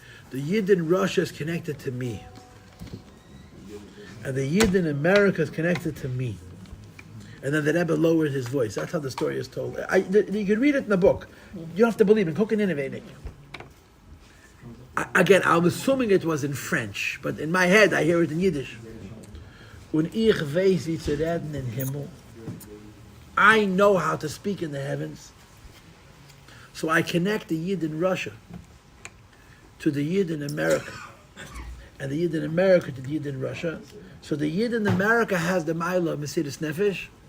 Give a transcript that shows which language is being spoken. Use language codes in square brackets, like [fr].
[en] The Yid in Russia is connected to me. And the Yid in America is connected to me. And then the Rebbe lowered his voice. That's how the story is told. You can read it in the book. You don't have to believe in Koken Innovating. Again, I'm assuming it was in French, but in my head I hear it in Yiddish. [yi] Und ich weiß, wie zu reden in Himmel. [en] I know how to speak in the heavens. So I connect the Yid in Russia to the Yid in America. And the Yid in America to the Yid in Russia. So the Yid in America has the Ma'ila of Mesiras Nefesh.